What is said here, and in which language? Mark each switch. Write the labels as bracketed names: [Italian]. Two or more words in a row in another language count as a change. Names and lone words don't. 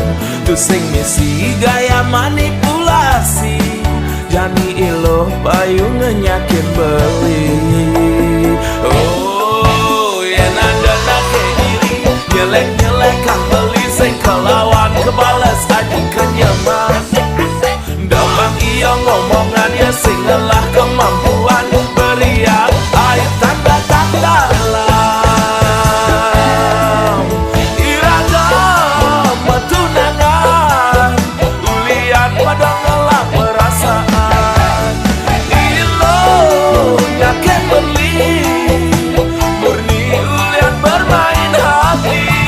[Balinese] Tu sing misi gaya manipulasi, jani iluh payu ngenyakin beli. Oh, yen ada nake iri, nyelek-nyelek kang beli sing kelawan kebales aji kenyaman. Damang iya ngomongan ya sing lelah kemampuan, [Indonesian] beriak air tanda-tanda dalam [Balinese] iragam tunangan, ulian pada ngelak perasaan. Ilo nyaken beli, murni ulian [Indonesian] bermain hati.